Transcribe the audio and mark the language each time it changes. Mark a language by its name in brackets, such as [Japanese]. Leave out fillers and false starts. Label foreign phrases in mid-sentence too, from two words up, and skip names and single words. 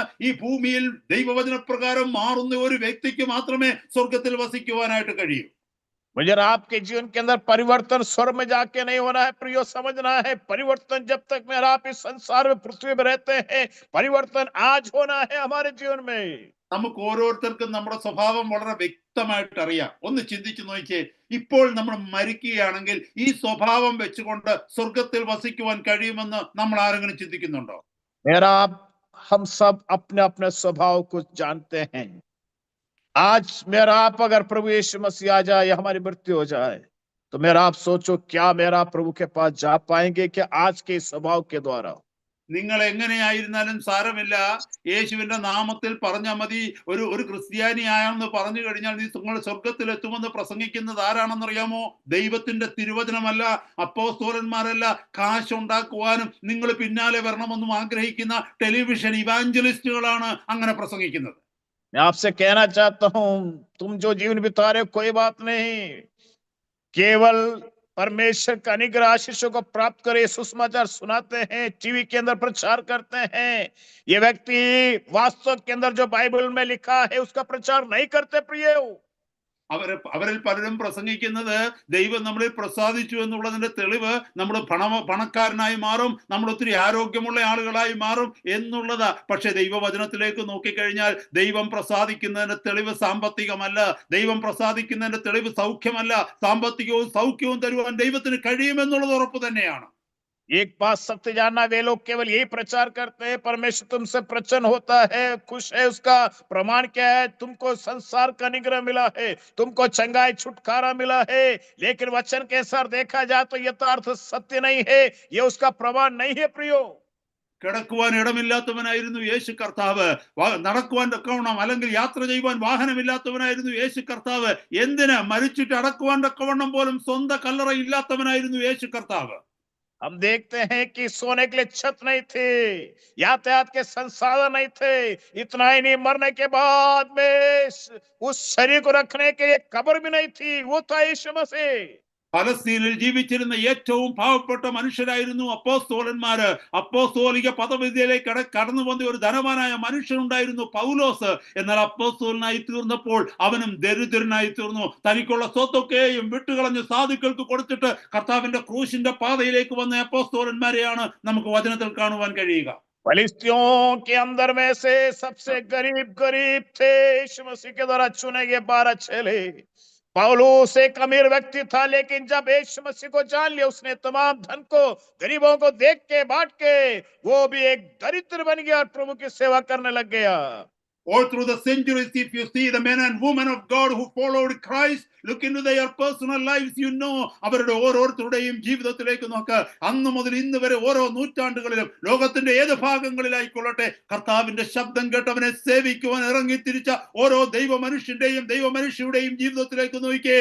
[Malayalam] ഈ ഭൂമിയിൽ ദൈവവചനപ്രകാരം മാറുന്ന ഒരു വ്യക്തിക്ക് മാത്രമേ സ്വർഗത്തിൽ വസിക്കുവാനായിട്ട് കഴിയൂ. [Hindi] मुझे आपके जीवन के अंदर परिवर्तन स्वर में जाके नहीं होना है प्रियो, समझना है परिवर्तन जब तक मेरा आप इस संसार में पृथ्वी में रहते हैं, परिवर्तन आज होना है हमारे जीवन में। [Malayalam] നമുക്ക് ഓരോരുത്തർക്കും നമ്മുടെ സ്വഭാവം വളരെ വ്യക്തമായിട്ട് അറിയാം. ഒന്ന് ചിന്തിച്ചു നോക്കിയേ, ഇപ്പോൾ നമ്മൾ മരിക്കുകയാണെങ്കിൽ ഈ സ്വഭാവം വെച്ചുകൊണ്ട് സ്വർഗത്തിൽ വസിക്കുവാൻ കഴിയുമെന്ന് നമ്മൾ ആരെങ്കിലും ചിന്തിക്കുന്നുണ്ടോ? [Hindi] मेरा आप हम सब अपने अपने स्वभाव को जानते हैं। आज मेरा आप अगर प्रभु यीशु मसीह आ जाए या हमारी मृत्यु हो जाए तो मेरा आप सोचो, क्या मेरा प्रभु के पास जा पाएंगे क्या आज के स्वभाव के द्वारा? [Malayalam] നിങ്ങൾ എങ്ങനെയായിരുന്നാലും സാരമില്ല, യേശുവിന്റെ നാമത്തിൽ പറഞ്ഞാൽ മതി. ഒരു ക്രിസ്ത്യാനിയാണെന്ന് പറഞ്ഞു കഴിഞ്ഞാൽ നിങ്ങൾ സ്വർഗത്തിൽ എത്തുമെന്ന് പ്രസംഗിക്കുന്നത് ആരാണെന്നറിയാമോ? ദൈവത്തിന്റെ തിരുവചനമല്ല, അപ്പോസ്തലന്മാരല്ല. കാശുണ്ടാക്കുവാനും നിങ്ങൾ പിന്നാലെ വരണമെന്നും ആഗ്രഹിക്കുന്ന ടെലിവിഷൻ ഇവാഞ്ചലിസ്റ്റുകളാണ് അങ്ങനെ പ്രസംഗിക്കുന്നത്. [Hindi] मैं आपसे कहना चाहता हूं, तुम जो जीवन बिता रहे हो कोई बात नहीं, केवल परमेश्वर का अनुग्रह आशीषों को प्राप्त करे सुसमाचार सुनाते हैं, टीवी के अंदर प्रचार करते हैं, ये व्यक्ति वास्तव के अंदर जो बाइबल में लिखा है उसका प्रचार नहीं करते प्रिय। [Malayalam] അവരിൽ പലരും പ്രസംഗിക്കുന്നത് ദൈവം നമ്മളിൽ പ്രസാദിച്ചു എന്നുള്ളതിന്റെ തെളിവ് നമ്മൾ പണക്കാരനായി മാറും, നമ്മൾ ഒത്തിരി ആരോഗ്യമുള്ള ആളുകളായി മാറും എന്നുള്ളതാ. പക്ഷെ ദൈവവചനത്തിലേക്ക് നോക്കിക്കഴിഞ്ഞാൽ ദൈവം പ്രസാദിക്കുന്നതിന്റെ തെളിവ് സാമ്പത്തികമല്ല, ദൈവം പ്രസാദിക്കുന്നതിന്റെ തെളിവ് സൗഖ്യമല്ല. സാമ്പത്തികവും സൗഖ്യവും തരുവാൻ ദൈവത്തിന് കഴിയുമെന്നുള്ളത് ഉറപ്പ് തന്നെയാണ്. [Hindi] एक बात सत्य जानना, वे लोग केवल यही प्रचार करते हैं परमेश्वर तुमसे प्रसन्न होता है, खुश है। उसका प्रमाण क्या है? तुमको संसार का निग्रह मिला है, तुमको चंगाई छुटकारा मिला है, लेकिन वचन के अनुसार देखा जाए तो यथार्थ सत्य नहीं है, ये उसका प्रमाण नहीं है प्रियो। [Malayalam] കിടക്കുവാൻ ഇടമില്ലാത്തവനായിരുന്നു യേശു കർത്താവ്, നടക്കുവാൻ തക്കവണ്ണം അല്ലെങ്കിൽ യാത്ര ചെയ്യുവാൻ വാഹനമില്ലാത്തവനായിരുന്നു യേശു കർത്താവ്. എന്തിന്? മരിച്ചിട്ട് അടക്കുവാൻ തക്കവണ്ണം പോലും സ്വന്തം കല്ലറ ഇല്ലാത്തവനായിരുന്നു യേശു കർത്താവ്. [Hindi] हम देखते हैं कि सोने के लिए छत नहीं थे, यातायात के संसाधन नहीं थे, इतना ही नहीं, मरने के बाद में उस शरीर को रखने के लिए कब्र भी नहीं थी, वो था यीशु मसीह। [Malayalam] പലസ്തീനിൽ ജീവിച്ചിരുന്ന ഏറ്റവും പാവപ്പെട്ട മനുഷ്യരായിരുന്നു അപ്പോസ്തോലന്മാര്. അപ്പോസ്തോലിക പദവിയിലേക്ക് കടന്നു വന്ന ഒരു ധനവാനായ മനുഷ്യനുണ്ടായിരുന്നു പൗലോസ്. എന്നാൽ അപ്പോസ്തോലനായി തീർന്നപ്പോൾ അവനും ദരിദ്രനായി തീർന്നു. തനിക്കുള്ള സ്വത്തൊക്കെയും വിട്ടുകളഞ്ഞ് സാധുക്കൾക്ക് കൊടുത്തിട്ട് കർത്താവിന്റെ ക്രൂശിന്റെ പാതയിലേക്ക് വന്ന അപ്പോസ്തോലന്മാരെയാണ് നമുക്ക് വചനത്തിൽ കാണുവാൻ കഴിയുക. [Hindi] फलिस्तियों के अंदर में से सबसे गरीब गरीब थे यीशु मसीह के द्वारा चुने गए 12 चेले। पौलुस एक अमीर व्यक्ति था, लेकिन जब यीशु मसीह को जान लिया, उसने तमाम धन को गरीबों को देख के बांट के वो भी एक दरिद्र बन गया और प्रभु की सेवा करने लग गया। [English] All through the centuries, if you see the men and women of God who followed Christ, look into their personal lives, you know, [Malayalam] അവരുടെ ഓരോരുത്തരുടെയും ജീവിതത്തിലേക്ക് നോക്ക്. അന്ന് മുതൽ ഇന്ന് വരെ ഓരോ നൂറ്റാണ്ടുകളിലും ലോകത്തിന്റെ ഏത് ഭാഗങ്ങളിലായിക്കൊള്ളട്ടെ, കർത്താവിന്റെ ശബ്ദം കേട്ടവനെ സേവിക്കുവാൻ ഇറങ്ങിത്തിരിച്ച ഓരോ ദൈവമനുഷ്യന്റെയും ദൈവമനുഷ്യയുടെയും ജീവിതത്തിലേക്ക് നോക്കിയേ.